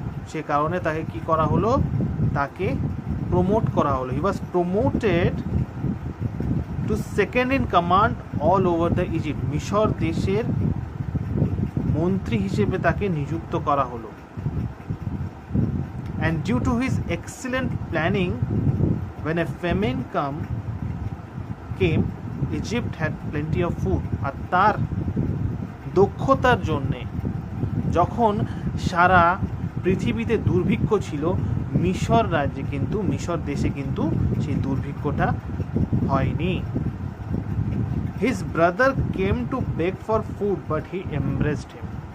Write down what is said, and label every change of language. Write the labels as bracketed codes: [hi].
[bn] সে কারণে তাকে কি করা হলো, তাকে প্রমোট করা হলো। [en] He was promoted to second in command all over the Egypt. [bn] মিশর দেশের মন্ত্রী হিসেবে তাকে নিযুক্ত করা হলো। [en] And due to his excellent planning, when a famine came, Egypt had plenty of food. [bn] আর তার দক্ষতার জন্যে যখন সারা পৃথিবীতে দুর্ভিক্ষ ছিল, মিশর দেশে কিন্তু সেই দুর্ভিক্ষটা হয়নি। [en] His brother came to beg for food, but he embraced him.